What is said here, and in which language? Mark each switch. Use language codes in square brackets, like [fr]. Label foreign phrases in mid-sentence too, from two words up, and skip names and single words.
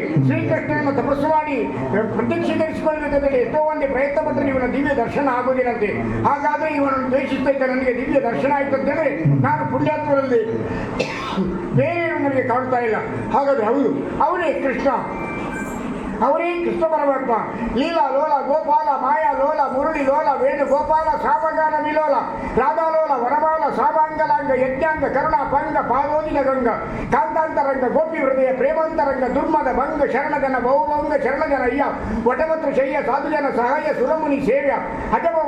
[kn] ಶ್ರೀಕೃಷ್ಣನನ್ನು ತಪಸ್ಸು ಮಾಡಿ ಪ್ರತ್ಯಕ್ಷೀಕರಿಸಿಕೊಳ್ಳಬೇಕಂತೇಳಿ ಎಷ್ಟೋ ಒಂದೇ ಪ್ರಯತ್ನ ಪಟ್ಟರೆ ಇವನ ದಿವ್ಯ ದರ್ಶನ ಆಗುವುದಿಲ್ಲಂತೆ. ಹಾಗಾದ್ರೆ ಇವನನ್ನು ದ್ವೇಷಿಸ್ತಾ ಇದ್ದ ನನಗೆ ದಿವ್ಯ ದರ್ಶನ ಆಯ್ತು ಅಂತೇಳಿ ನಾನು ಪುಣ್ಯಾತ್ಮರಲ್ಲಿ ಬೇರೆ ನನಗೆ ಕಾಣ್ತಾ ಇಲ್ಲ. ಹಾಗಾದ್ರೆ ಹೌದು, ಅವರೇ ಕೃಷ್ಣ ಪರಮಾತ್ಮ. [sa] ಲೀಲಾ ಲೋಲ ಗೋಪಾಲ ಮಾಯಾ ಲೋಲ ಮುರುಳಿ ಲೋಲ ವೇಣು ಗೋಪಾಲ ಸಾಮಗಾನ ವಿಲೋಲ ರಾಧಾಲೋಲ ವರಮಾಲ ಸಾಮಾಂಗಲಾಂಗ ಯಜ್ಞಾಂಗ ಕರುಣ ಪಂಗ ಪಾದೋಜಿನ ಗಂಗ ಕಾಂತಾಂತರಂಗ ಗೋಪಿ ಹೃದಯ ಪ್ರೇಮಾಂತರಂಗ ದುರ್ಮದ ಭಂಗ ಶರಣಜನ ಬಹುಭಂಗ ಶರಣಜನ ಅಯ್ಯ ವಟವತ್ರ ಶಯ್ಯ ಸಾಧುಜನ ಸಹಾಯ ಸುರಮುನಿ ಸೇವ್ಯ ಅಜಭವ